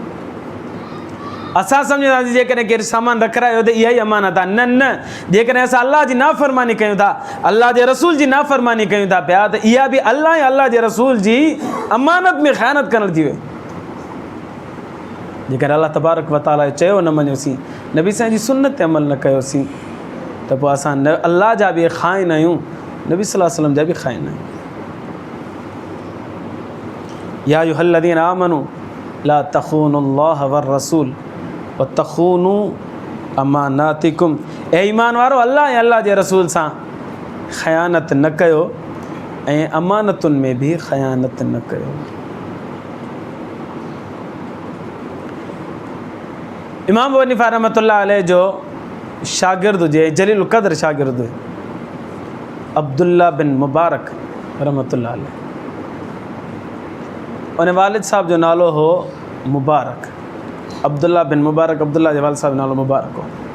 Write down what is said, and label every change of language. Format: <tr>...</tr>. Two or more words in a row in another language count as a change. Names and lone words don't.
<sd>असां सम्झंदासीं जेकॾहिं केरु सामान रखरायो त इहा ई अमानत आहे। न न, जेकॾहिं असां अल्लाह जी नाफ़रमानी कयूं था, अल्लाह जे रसूल जी नाफ़रमानी कयूं था पिया, त इहा बि अल्लाह ऐं अल्लाह जे रसूल जी अमानत में ख़यानत करणु थी वई। जेकॾहिं</sd> <ar>الله تبارك وتعالى</ar> <sd>चयो न मञियोसीं, नबी साईं जी सुन्नत ते अमल न कयोसीं, त पोइ असां न अल्लाह जा बि ख़ाइन आहियूं, नबी</sd> <ar>صلى الله عليه وسلم</ar> <sd>जा बि ख़ाइन आहियूं।</sd> <ar>يا أيها الذين آمنوا لا تخونوا الله والرسول وتخونوا أماناتكم.</ar> <sd>ए ईमान वारो, अल्लाह ऐं अल्लाह जे रसूल सां ख़यानत न कयो ऐं अमानतुनि में बि ख़यानत न कयो। इमाम अबू हनीफ़ा</sd> <ar>رحمة الله عليه</ar> <sd>जो शागिर्द हुजे, जलील क़द्र शागिर्द हुए, अब्दुल्ला बिन मुबारक</sd> <ar>رحمة الله عليه,</ar> <sd>उन वालिद साहब जो नालो हो मुबारक, अब्दुल्ला बिन मुबारक, अब्दुल्ला जे वालिद साहब जो नालो मुबारक हो।</sd>